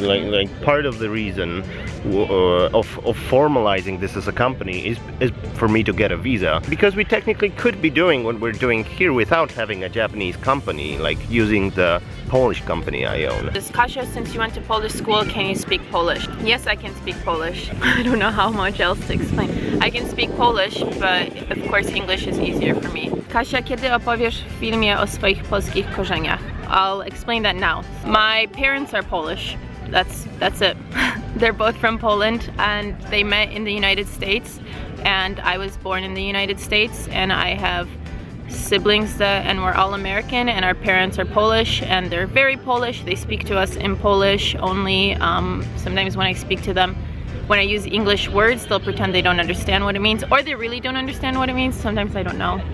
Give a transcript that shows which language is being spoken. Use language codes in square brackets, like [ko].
[en] Like part of the reason of formalizing this as a company is for me to get a visa, because we technically could be doing what we're doing here without having a Japanese company, like using the Polish company I own. Kasia, since you went to Polish school, can you speak Polish? Yes, I can speak Polish. I don't know how much else to explain. I can speak Polish, but of course English is easier for me. [pl] Kasia, kiedy opowiesz w filmie o swoich polskich korzeniach? [en] I'll explain that now. My parents are Polish. That's it. They're both from Poland, and they met in the United States, and I was born in the United States, and I have siblings and we're all American, and our parents are Polish, and they're very Polish. They speak to us in Polish only. Sometimes when I speak to them, when I use English words, they'll pretend they don't understand what it means, or they really don't understand what it means. Sometimes I don't know.